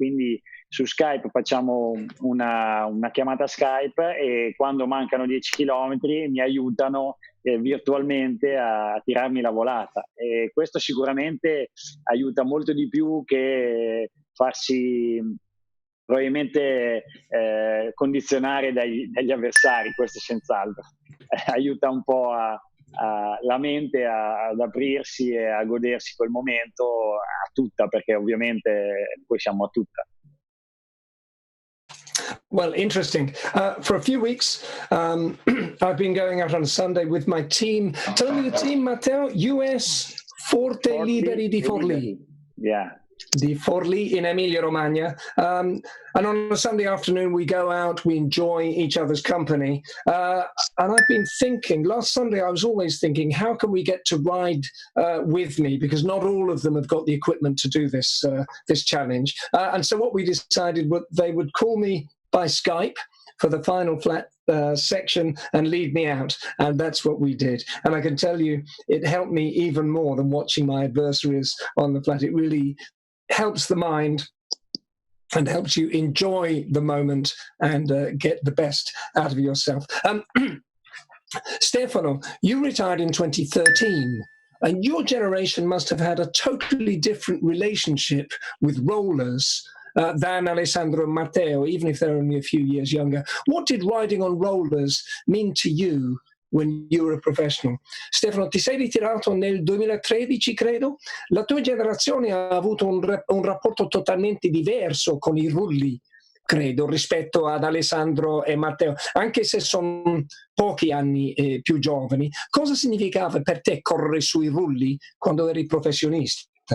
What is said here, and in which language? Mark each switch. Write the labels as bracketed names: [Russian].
[Italian] Quindi su Skype facciamo una chiamata Skype, e quando mancano 10 chilometri mi aiutano virtualmente a tirarmi la volata, e questo sicuramente aiuta molto di più che farsi probabilmente condizionare dagli avversari. Questo senz'altro aiuta un po' la mente ad aprirsi e a godersi quel momento a tutta, perché ovviamente poi siamo a tutta. [English] Well, interesting. For a few weeks, I've been going out on a Sunday with my team. Tell me the team, Matteo. [Italian] US Forte Liberi di Forlì. [English] Yeah. [Italian] Di Forlì in Emilia-Romagna. [English] And on a Sunday afternoon, we go out, we enjoy each other's company. And I've been thinking, last Sunday, I was always thinking, how can we get to ride with me? Because not all of them have got the equipment to do this challenge. And so what we decided, they would call me by Skype for the final flat section and lead me out. And that's what we did. And I can tell you, it helped me even more than watching my adversaries on the flat. It really helps the mind and helps you enjoy the moment and get the best out of yourself. Stefano, you retired in 2013, and your generation must have had a totally different relationship with rollers than Alessandro and Matteo, even if they're only a few years younger. What did riding on rollers mean to you when you were a professional? [Italian] Stefano, ti sei ritirato nel 2013, credo. La tua generazione ha avuto un rapporto totalmente diverso con i rulli, credo, rispetto ad Alessandro e Matteo, anche se sono pochi anni più giovani. Cosa significava per te correre sui rulli quando eri professionista?